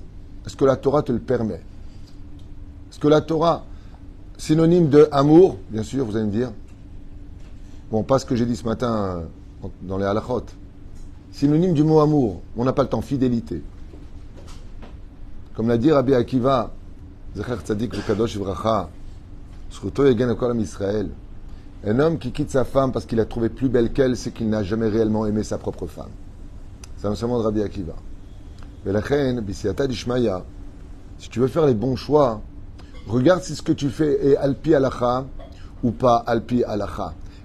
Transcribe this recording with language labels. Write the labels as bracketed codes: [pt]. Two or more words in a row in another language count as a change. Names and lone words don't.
[fr] Est-ce que la Torah te le permet? Est-ce que la Torah, synonyme de amour, bien sûr, vous allez me dire. Bon, pas ce que j'ai dit ce matin dans les halachot. Synonyme du mot amour, on n'a pas le temps, fidélité. Comme l'a dit [he] Rabbi Akiva, זכר צדיק וקדוש לברכה, זכותו יגן כל עם ישראל. [fr] Un homme qui quitte sa femme parce qu'il a trouvé plus belle qu'elle, c'est qu'il n'a jamais réellement aimé sa propre femme. C'est un enseignement de Rabbi Akiva. [he] ולכן, בסייעתא דשמיא, [fr] si tu veux faire les bons choix, regarde si ce que tu fais est [he] על פי הלכה [fr] ou pas [he] על פי הלכה.